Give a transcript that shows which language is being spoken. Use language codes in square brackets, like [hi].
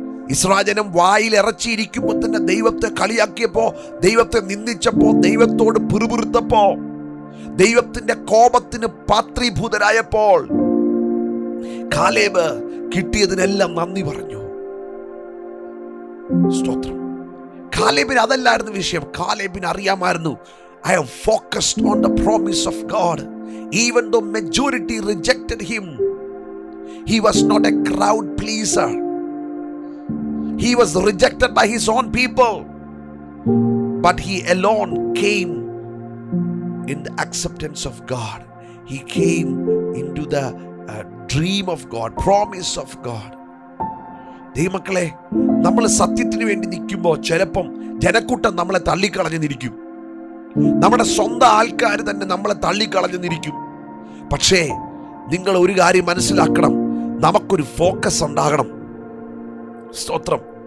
[ml] Israel ജനം വായിൽ ഇറച്ചിയിരിക്കുമ്പോൾ തന്നെ ദൈവത്തെ കളിയാക്കിയപ്പോ, ദൈവത്തെ നിന്ദിച്ചപ്പോ, ദൈവത്തോട് പിറുപിറുത്തപ്പോ, ദൈവത്തിന്റെ കോപത്തിന് പാത്രീഭൂതരായപ്പോൾ കാലേബ് കിട്ടിയതിനെല്ലാം നന്ദി പറഞ്ഞു. സ്തോത്രം. കാലേബിന് അതല്ലായിരുന്നു വിഷയം. കാലേബിന് അറിയാമായിരുന്നു, [en] I am focused on the promise of God. Even though majority rejected him, he was not a crowd pleaser. He was rejected by his own people, but he alone came in the acceptance of God. He came into the dream of God, promise of God. [ml] ദൈവമക്കളെ, നമ്മൾ സത്യത്തിന് വേണ്ടി നിൽക്കുമ്പോൾ ചിലപ്പം ജനക്കൂട്ടം നമ്മളെ തള്ളിക്കളഞ്ഞിരിക്കും. നമ്മുടെ സ്വന്തം ആൾക്കാർ തന്നെ നമ്മളെ തള്ളിക്കളഞ്ഞിരിക്കും. പക്ഷേ നിങ്ങൾ ഒരു കാര്യം മനസ്സിലാക്കണം, നമുക്കൊരു ഫോക്കസ് ഉണ്ടാകണം. സ്തോത്രം.